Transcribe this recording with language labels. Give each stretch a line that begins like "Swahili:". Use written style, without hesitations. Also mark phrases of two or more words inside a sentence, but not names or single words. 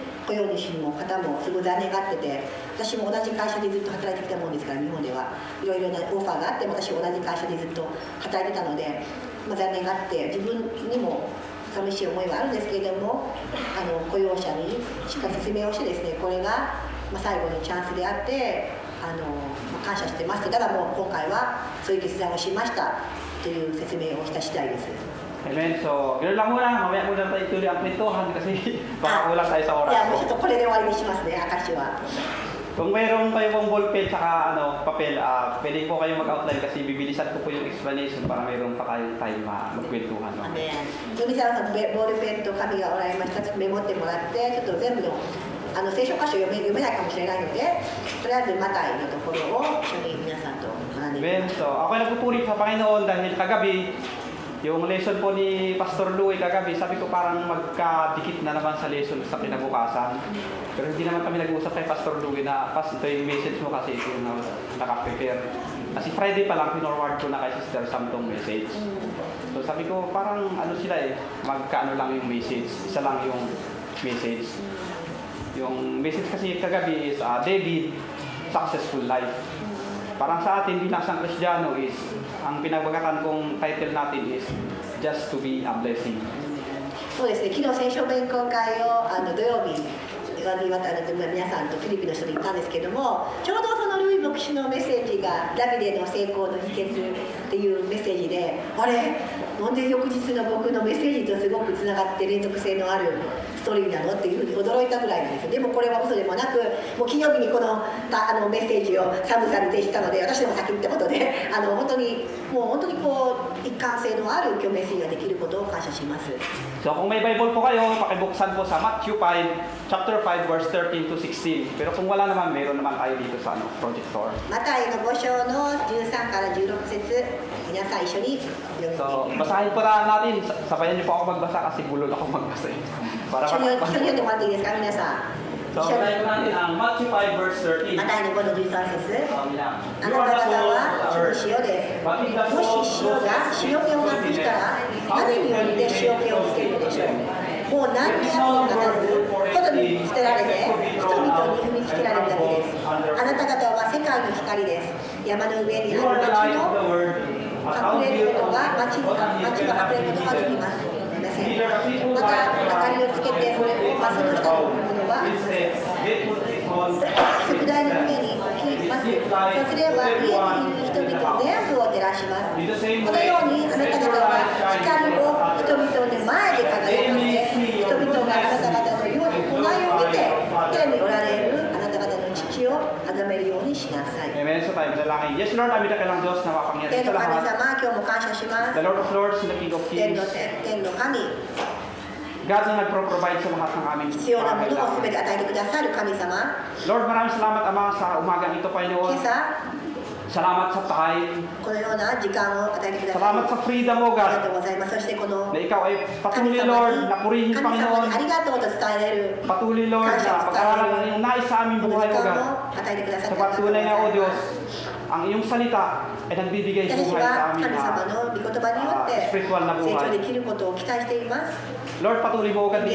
Japanese: 雇用主の方もすごい残念がってて、私も同じ会社でずっと働いてきたもんですから、日本ではいろいろなオファーがあっても、私は同じ会社でずっと働いてたので、残念があって自分にも寂しい思いはあるんですけれども、雇用者にしっかり説明をしてですね、これが最後のチャンスであって、感謝してますと、だからもう今回はそういう決断をしましたという説明をした次第です。
Filipino: Amen. So, ganoon lang muna. Mamaya muna tayo ituloy ang kwentuhan kasi baka kulang tayo sa oras. Mo ito,
Japanese: これで終わりにしますね、Akashiは。
Filipino: Kung mayroon kayong ballpen tsaka papel, pwede po kayo mag-outline kasi bibilisan ko po yung explanation para mayroon pa kayo tayo magkwentuhan. No? Amen.
Japanese: 海沢さん、ボールペンと紙がおられましたらメモってもらって、ちょっと全部の聖書箇所読めないかもしれないので、とりあえずマタイのところを一緒に皆さんと学んでいきます。
Filipino: So, ako ay nagpupuri sa Panginoon dahil kagabi, yung lesson po ni Pastor Louie kagabi, sabi ko parang magkadikit na naman sa lesson sa kinabukasan. Pero hindi naman kami nag-uusap kay Pastor Louie na, ito yung message mo kasi ito yung nakaprepare. Kasi Friday pa lang, pinorward ko na kay Sister Sam tong message. So sabi ko, parang sila magkaano lang yung message, isa lang yung message. Yung message kasi kagabi is David, Successful Life. Parang sa atin bilang isang Kristiyano is, ang pinagbagatan kong title natin is Just to be a Blessing.
Japanese: そうですね、昨日聖書勉強会を土曜日皆さんとフィリピンの人で行ったんですけども、ちょうどそのルイ牧師のメッセージがダビデの成功の秘訣っていうメッセージで、あれなんで翌日の僕のメッセージとすごくつながって連続性のあるストーリーなのっていうふうに驚いたぐらいなんですよ。でもこれは嘘でもなく、もう金曜日にこのメッセージをサムさんに提出したので、私でも先ってことで、本当にこう一貫性のある今日メッセージができることを感謝します。
Filipino: So kung may Bible po kayo, pakibuksan po sa Matthew 5, chapter 5, verse 13 to 16. Pero kung wala naman, meron naman tayo dito sa projector.
Japanese: マタイの5章の13から16節、皆さん一緒に読んでいきます。
Filipino: So, basahin po na natin. Sabayan niyo po ako magbasa kasi bulol ako magbasa. Para
Japanese: 一緒に読んでもらっていいですか、皆さん。
Filipino: So, basahin po natin ang Matthew 5, verse 13.
Japanese: マタイの5の13節。 あ
English: You
Japanese: な
English: are
Japanese: た
English: the
Japanese: 方
English: salt
Japanese: は
English: of the
Japanese: 地の
English: earth.
Japanese: 塩です。
English: But if the
Japanese: も
English: salt
Japanese: し塩が
English: loses
Japanese: 塩気をなくしたら、何によって塩気をつけるのでしょう。もう何にもならず、外に捨てられて、人々に踏みつけられるだけです。あなた方は世界の光です。山の上に
English: You
Japanese: あ
English: are
Japanese: る
English: the
Japanese: 町
English: light
Japanese: の
English: of the world. A
Japanese: 隠
English: town
Japanese: れる
English: built
Japanese: こと
English: on
Japanese: が
English: the
Japanese: 町が隠れることができます。また、明かりをつけて、それをその下に置くものは、
English: It says, they put it on
Japanese: 食台の上に置きます。そうすれば、家にいる人々全部を照らします。このように、あなた方は光を人々の前で輝かせ、人々があなた方のように行いを見て、天におられるあなた方の父を崇めるようにしなさい。
Filipino: Amen. So tayo manalangin. Yes, Lord, amin na kailang Diyos na mapangyarihan
Japanese: 天
Filipino: sa
Japanese: の神
Filipino: lahat.
Japanese: 様、今日も感謝します。
English: The Lord of Lords and the King of
Japanese: 天
English: Kings.
Japanese: の神、
Filipino: God na nagpro-provide sa lahat ng aming
Japanese: 必要なものをすべ
Filipino: pangangailangan.
Japanese: て与えてくださる神様。
Filipino: Lord, maraming salamat, Ama, sa umagang ito,
Japanese: 今
Filipino: Panginoon.
Japanese: 朝、
Filipino: Salamat sa time.
Japanese: このような時間を与えてくださ
Filipino: Salamat
Japanese: り、
Filipino: sa freedom, O
Japanese: ありがと
Filipino: God.
Japanese: うございます。そしてこの
Filipino: Na ikaw ay
Japanese: 神
Filipino: patuloy,
Japanese: 様
Filipino: Lord,
Japanese: に
Filipino: na purihin,
Japanese: 神様に
Filipino: Panginoon.
Japanese: ありがとうと伝えれる
Filipino: Patuloy, Lord,
Japanese: 感謝
Filipino: na
Japanese: を伝
Filipino: pag-aralan
Japanese: えれ
Filipino: ng
Japanese: る
Filipino: iyong nais sa aming
Japanese: この
Filipino: buhay,
Japanese: 時
Filipino: O
Japanese: 間
Filipino: God.
Japanese: を与えてくださ
Filipino: Sa
Japanese: ってありがとうござ
Filipino: pagtunay
Japanese: い
Filipino: nga, O
Japanese: ま
Filipino: Diyos,
Japanese: す。
Filipino: ang iyong salita ay nagbibigay
Japanese: 私たち
Filipino: buhay
Japanese: は
Filipino: sa
Japanese: 神
Filipino: amin
Japanese: 様の御言葉によって
Filipino: spiritual na
Japanese: 成長
Filipino: buhay.
Japanese: できることを期待しています。
Filipino: Lord, patuloy mo, O God,